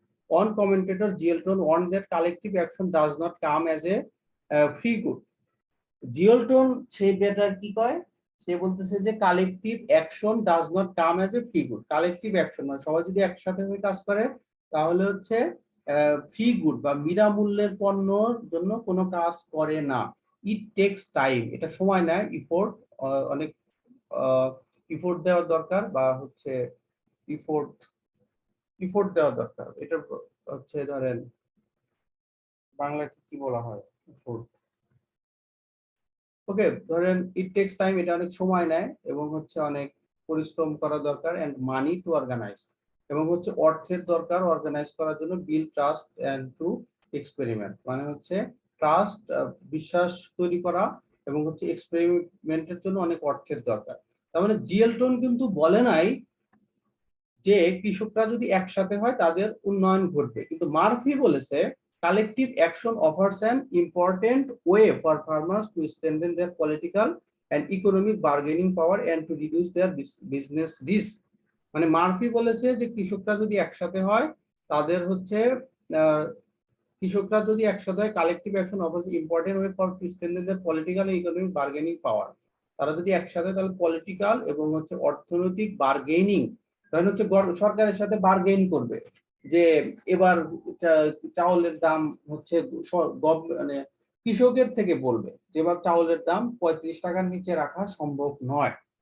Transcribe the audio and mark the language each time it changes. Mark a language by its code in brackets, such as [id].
[en] On commentator Gielton warned that collective action does not come as a free good. [bn] জিওলটন সেই better কি কয়, সে বলতেছে যে [en] Collective action does not come as a free good. [bn] Collective action মানে সবাই যদি একসাথে হয়ে কাজ করে তাহলে হচ্ছে ফ্রি গুড বা বিনামূল্যের পণ্যর জন্য কোনো কাজ করে না। [en] it takes time, [bn] এটা সময় নেয়, ইফোর্ট, অনেক ইফোর্ট দেওয়া দরকার, বা হচ্ছে ইফোর্ট ইফোর্ট দেওয়া দরকার। এটা হচ্ছে ধরেন বাংলায় কি বলা হয় ইফোর্ট। ওকে, ধরেন [en] it takes time, [bn] এটা অনেক সময় নেয় এবং হচ্ছে অনেক পরিশ্রম করা দরকার, [en] and money to organise, [bn] এবং হচ্ছে অর্থের দরকার অর্গানাইজ করার জন্য, [en] build trust and to experiment, [bn] মানে হচ্ছে ট্রাস্ট, বিশ্বাস তৈরি করা, এবং হচ্ছে এক্সপেরিমেন্টের জন্য অনেক অর্থের দরকার। তার মানে জিএলটন কিন্তু বলে নাই যে কৃষকরা যদি একসাথে হয় তাদের উন্নয়ন ঘটবে, কিন্তু মার্ফি বলেছে [en] collective action offers an important way for farmers to strengthen their political and economic bargaining power and to reduce their business risk। [bn] মানে মার্ফি বলেছে যে কৃষকরা যদি একসাথে হয় তাদের হচ্ছে কৃষকরা যদি একসাথে হয়, [en] Collective action offers important way for to strengthen their political and economic bargaining power. [bn] তারা যদি একসাথে, তাহলে পলিটিক্যাল এবং হচ্ছে অর্থনৈতিক বার্গেনিং, কারণ হচ্ছে সরকারের সাথে বার্গেন করবে যে এবার চাউলের দাম হচ্ছে মানে কৃষকের থেকে বলবে যে এবার চাউলের দাম 35 টাকার নিচে রাখা সম্ভব নয়।